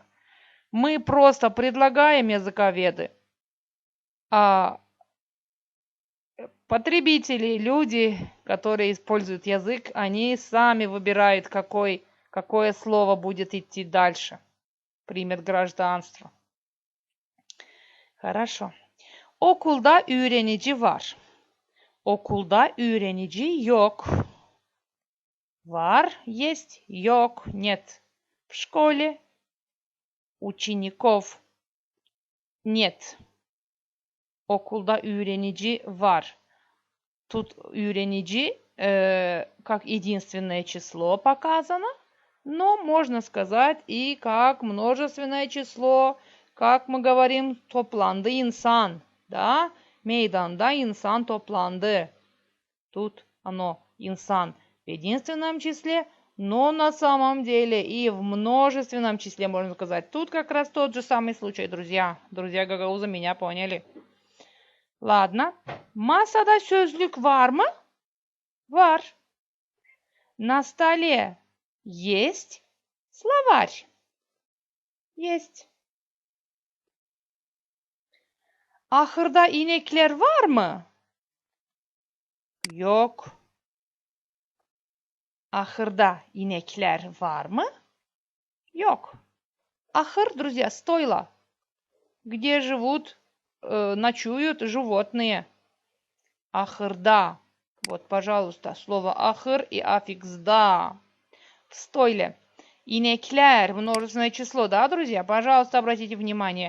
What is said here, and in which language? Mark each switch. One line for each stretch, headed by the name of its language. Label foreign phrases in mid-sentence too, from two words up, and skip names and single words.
Russian: Мы просто предлагаем языковеды, а потребители, люди, которые используют язык, они сами выбирают, какое слово будет идти дальше, примет гражданство. Хорошо.
Gagauz: Okulda öğrenici var. Okulda öğrenici yok. Var,
Russian: есть, yok, нет. В школе учеников нет.
Gagauz: Okulda öğrenici var.
Russian: Тут öğrenici как единственное число показано, но можно сказать и как множественное число, как мы говорим,
Gagauz: toplandı insan. Да? Meydanda insan toplandı.
Russian: Тут оно инсан в единственном числе, но на самом деле и в множественном числе можно сказать. Тут как раз тот же самый случай, друзья. Друзья гагауза меня поняли. Ладно.
Gagauz: Masada sözlük var mı? Var.
Russian: На столе есть словарь? Есть.
Gagauz: Ahırda inekler var mı? Yok. Ahırda inekler var mı? Yok.
Russian: Ахыр, друзья, стойло. Где живут, ночуют животные. Ахырда. Вот, пожалуйста, слово ахыр и аффикс да. В стойле. Инекляр, множественное число, да, друзья? Пожалуйста, обратите внимание.